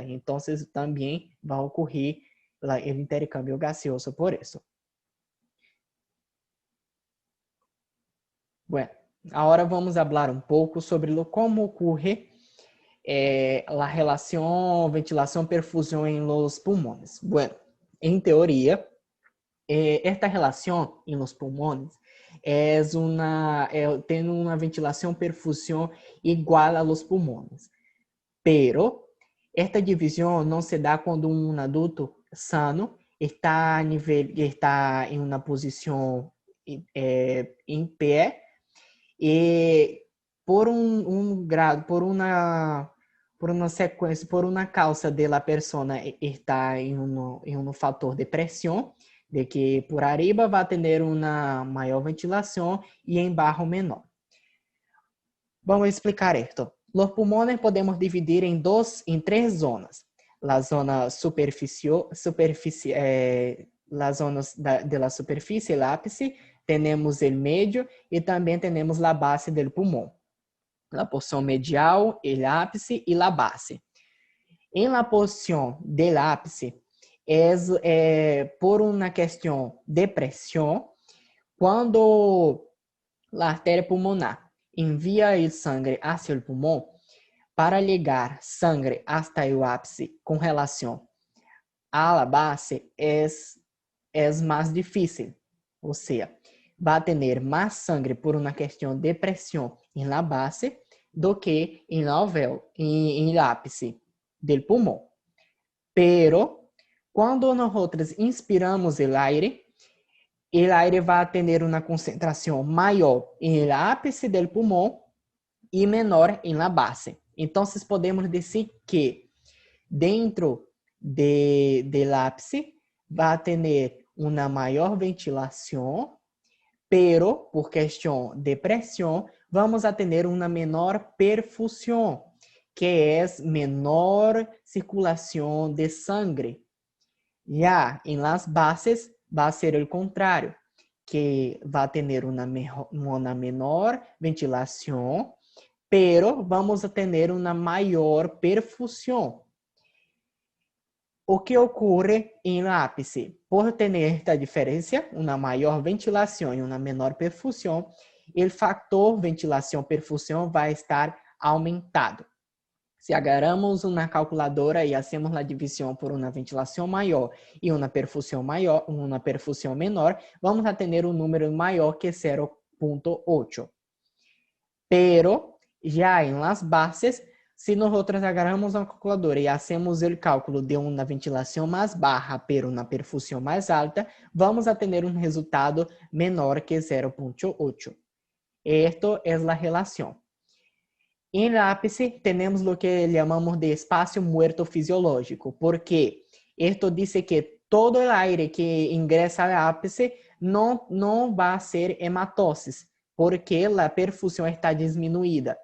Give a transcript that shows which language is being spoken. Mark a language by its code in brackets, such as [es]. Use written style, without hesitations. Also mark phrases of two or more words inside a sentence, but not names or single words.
[pt] Então, também vai ocorrer o intercâmbio gaseoso por isso. Bueno, agora vamos falar um pouco sobre como ocorre a relação ventilação-perfusão em [es] los pulmones. [pt] Bueno, em teoria, esta relação em [es] los pulmones [pt] tem uma ventilação-perfusão igual a [es] los pulmones. [pt] Pero, esta divisão não se dá quando um adulto sano está em uma posição em pé e por uma sequência, por uma causa [es] de la persona [pt] está em um fator de pressão, de que [es] por arriba [pt] vai ter uma maior ventilação e embaixo menor. Vamos explicar isto. [es] Los pulmones [pt] podemos dividir em três zonas. [es] La zona las zonas de la superfície, el ápice, [pt] temos o medio e também temos a base do pulmão. A porção medial, o ápice e a base. [es] En la posición del ápice por una cuestión de presión, cuando la arteria pulmonar envía el sangre hacia el pulmón, para llegar sangre hasta el ápice con relación a la base es más difícil. O sea, va a tener más sangre por una cuestión de presión en la base [pt] do que [es] en la alvéolo, en el ápice del pulmón. [pt] Pero quando nós inspiramos o aire vai ter uma concentração maior em ápice do pulmão e menor em [es] la base. [pt] Então, podemos dizer que dentro [es] del ápice [pt] vai ter uma maior ventilação, pero por questão de pressão, vamos a ter uma menor perfusão, que é menor circulação de sangre. [es] Ya en las bases va a ser el contrario, que va a tener una menor ventilación, pero vamos a tener una mayor perfusión. [pt] O que [es] ocurre en el ápice? Por tener esta diferencia, una mayor ventilación y una menor perfusión, el factor ventilación-perfusión va a estar aumentado. [pt] Se agarramos uma calculadora e hacemos a divisão por uma ventilação maior e uma perfusão menor, vamos a ter um número maior que 0.8. Pero já em [es] las bases, [pt] se nós agarramos uma calculadora e hacemos o cálculo de uma ventilação mais baixa pero uma perfusão mais alta, vamos a ter um resultado menor que 0.8. [es] Esto es la relación. En el ápice tenemos lo que llamamos de espacio muerto fisiológico, porque esto dice que todo el aire que ingresa al ápice no va a ser hematosis, porque la perfusión está disminuida.